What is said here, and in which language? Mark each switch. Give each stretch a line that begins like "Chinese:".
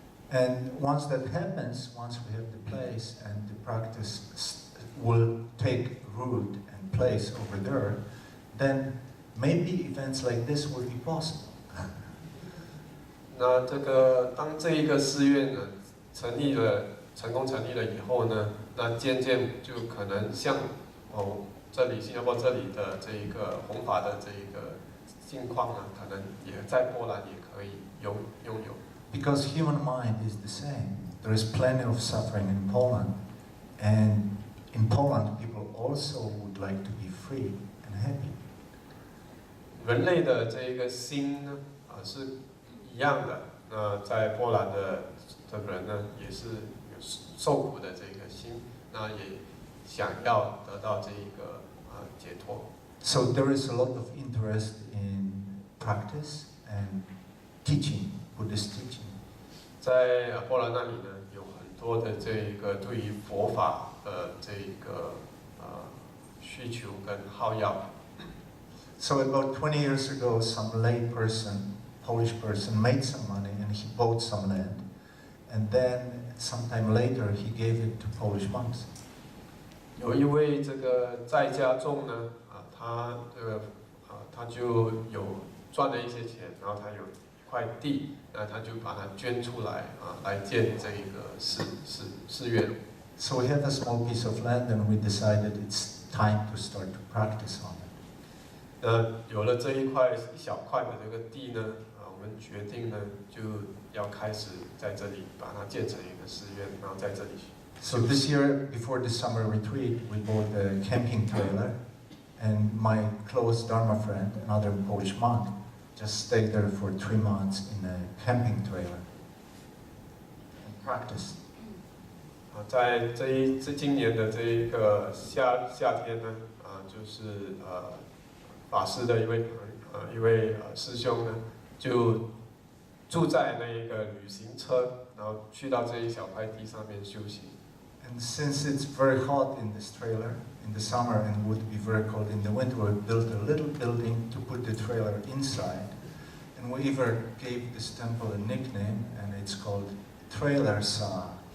English: And once that happens, once we have the place and the practice will take root and place over there, then maybe events like this will be possible.
Chinese: 那当这一个寺院呢成功成立了以后呢，那渐渐就可能像新加坡这里的这一个弘法的这一个境况呢，可能也在波兰也可以拥有。
English: Because human mind is the same. There is plenty of suffering in Poland, and in Poland people also would like to be free and happy.
Chinese: 人类的这一个心呢是一样的，那在波兰的人呢也是有受苦的这个心，那也想要得到这一个解脱。
English: So there is a lot of interest in practice and teaching, Buddhist teaching.
Chinese: 在波兰那里呢，有很多的这一个对于佛法的这一个需求跟好要。
English: So about 20 years ago, some lay person, Polish person, made some money and he bought some land, and then sometime later he gave it to Polish monks.
Chinese: 有一位这个在家众呢，他就有赚了一些钱，然后他有一块地，那他就把它捐出来来建这个寺院。
English: So we had a small piece of land and we decided it's time to start to practice on it.
Chinese: 有了这一小块的这个地呢，我们决定呢就要开始在这里把它建成一个寺院，然后在这里。
English: So this year, before the summer retreat, we bought a camping trailer, and my close Dharma friend, another Polish monk, just stayed there for 3 months in a camping trailer and practiced.
Chinese: 在今年的这一个夏天呢，就是法师的一位师兄呢，就住在那一个旅行车，然后去到这一小块地上面修行。
English: And since it's very hot in this trailer in the summer and would be very cold in the winter, we built a little building to put the trailer inside. And we even gave this temple a nickname, and it's called Trailer Sa.